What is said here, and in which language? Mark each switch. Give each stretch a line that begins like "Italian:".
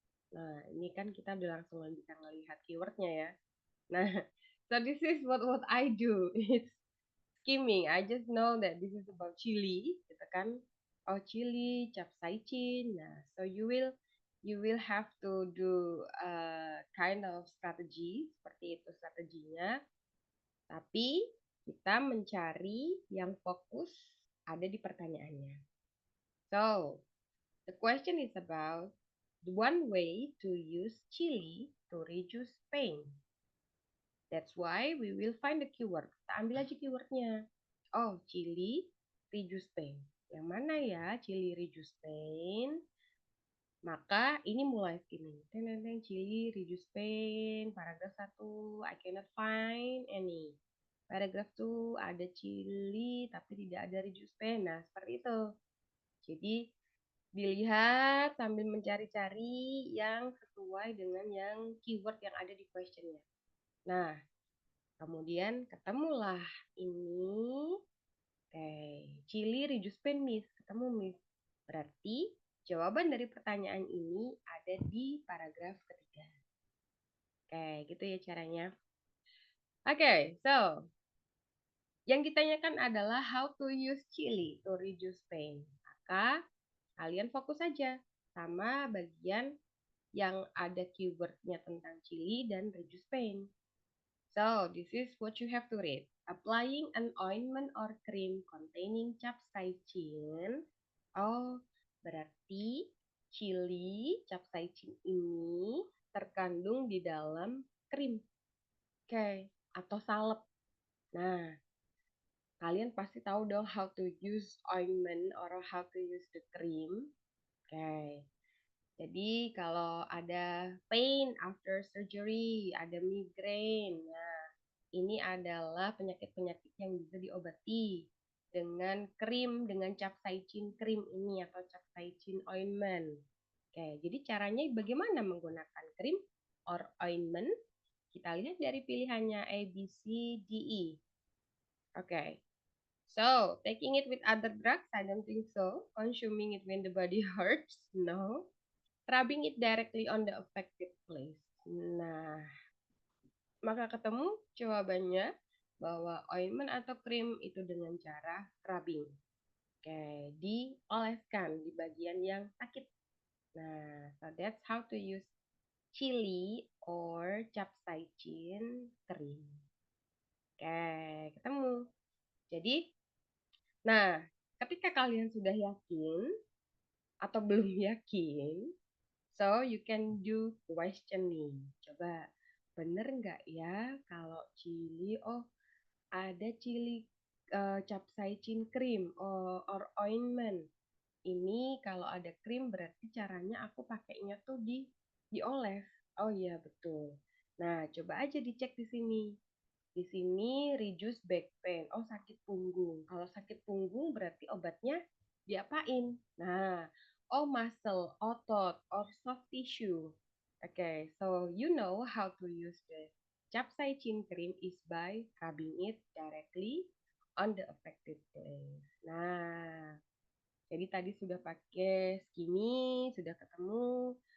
Indonesian: Nah, ini kan kita udah langsung bisa ngelihat keywordnya ya.
English: Nah, so this is what I do. It's skimming. I just know that this is about chili,
Indonesian: gitu kan?
English: Oh, chili, capsaicin. Nah, so you will have to do kind of strategy
Indonesian: seperti itu strateginya. Tapi kita mencari yang fokus ada di pertanyaannya.
English: So, the question is about one way to use chili to reduce pain. That's why we will find the keyword.
Indonesian: Kita ambil aja keywordnya. Oh,
English: chili reduce pain.
Indonesian: Yang mana ya
English: chili reduce pain?
Indonesian: Maka ini mulai sini.
English: Teng chili reduce pain. Paragraf 1, I cannot find any.
Indonesian: Paragraf 2, ada chili tapi tidak ada
English: reduce pain.
Indonesian: Nah, seperti itu. Jadi, dilihat sambil mencari-cari yang sesuai dengan yang keyword yang ada di questionnya. Nah, kemudian ketemulah ini.
English: Oke, chili reduce pain, Miss.
Indonesian: Ketemu, Miss. Berarti jawaban dari pertanyaan ini ada di paragraf ketiga. Oke, gitu ya caranya. Oke, so yang ditanyakan adalah
English: how to use chili to reduce pain.
Indonesian: Maka kalian fokus saja sama bagian yang ada keywordnya tentang chili dan
English: reduce pain. So, this is what you have to read. Applying an ointment or cream containing capsaicin.
Indonesian: Oh, berarti chili capsaicin ini terkandung di dalam krim.
English: Oke,
Indonesian: atau salep. Nah, kalian pasti tahu dong
English: how to use ointment or how to use the cream. Oke.
Indonesian: Jadi kalau ada pain after surgery, ada migraine. Nah, ini adalah penyakit-penyakit yang bisa diobati dengan krim, dengan capsaicin krim ini atau capsaicin ointment. Oke, jadi caranya bagaimana menggunakan krim or ointment? Kita lihat dari pilihannya A, B, C, D, E. Oke.
English: So, taking it with other drugs, I don't think so. Consuming it when the body hurts, no. Rubbing it directly on the affected place.
Indonesian: Nah, maka ketemu jawabannya bahwa ointment atau krim itu dengan cara rubbing. Oke, dioleskan di bagian yang sakit.
English: Nah, so that's how to use chili or capsaicin cream.
Indonesian: Oke, ketemu. Jadi, nah, ketika kalian sudah yakin atau belum yakin,
English: so you can do questioning.
Indonesian: Coba, bener nggak ya kalau chili, oh ada chili capsaicin
English: cream or ointment.
Indonesian: Ini kalau ada krim berarti caranya aku pakainya tuh dioles. Oh iya betul. Nah, coba aja dicek di sini. Di sini
English: reduce back pain.
Indonesian: Oh, sakit punggung. Kalau sakit punggung berarti obatnya diapain?
English: Nah, oh muscle, otot, or soft tissue. Okay, so you know how to use the capsaicin cream is by rubbing it directly on the affected place.
Indonesian: Nah, jadi tadi sudah pakai skinny, sudah ketemu.